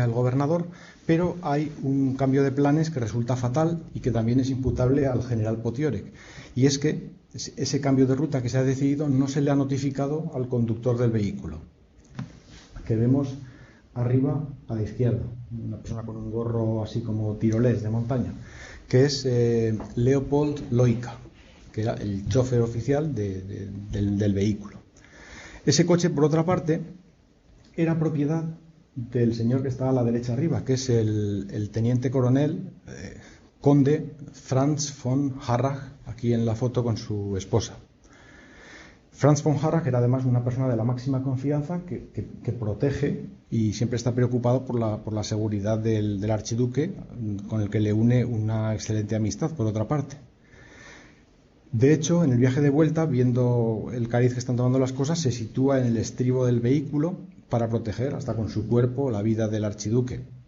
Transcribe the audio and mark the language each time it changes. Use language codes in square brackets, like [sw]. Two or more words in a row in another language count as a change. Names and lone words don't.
[es] del gobernador, pero hay un cambio de planes que resulta fatal y que también es imputable al general Potiorek, y es que ese cambio de ruta que se ha decidido no se le ha notificado al conductor del vehículo, que vemos arriba a la izquierda, una persona con un gorro así como tirolés de montaña, que es Leopold Loika, que era el chofer oficial del vehículo. Ese coche, por otra parte, era propiedad del señor que está a la derecha arriba, que es el teniente coronel conde Franz von Harrach, aquí en la foto con su esposa. Franz von Harrach era además una persona de la máxima confianza que protege y siempre está preocupado por la seguridad del archiduque, con el que le une una excelente amistad, por otra parte. De hecho, en el viaje de vuelta, viendo el cariz que están tomando las cosas, se sitúa en el estribo del vehículo para proteger, hasta con su cuerpo, la vida del archiduque.